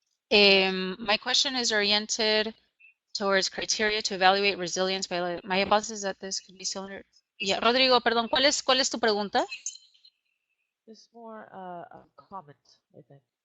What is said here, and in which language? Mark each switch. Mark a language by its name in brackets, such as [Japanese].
[English] My question is oriented towards criteria to evaluate resilience by my hypothesis that this could be similar. [Spanish] Yeah, Rodrigo, perdón, ¿cuál es tu pregunta? [English] It's more a comment, I think.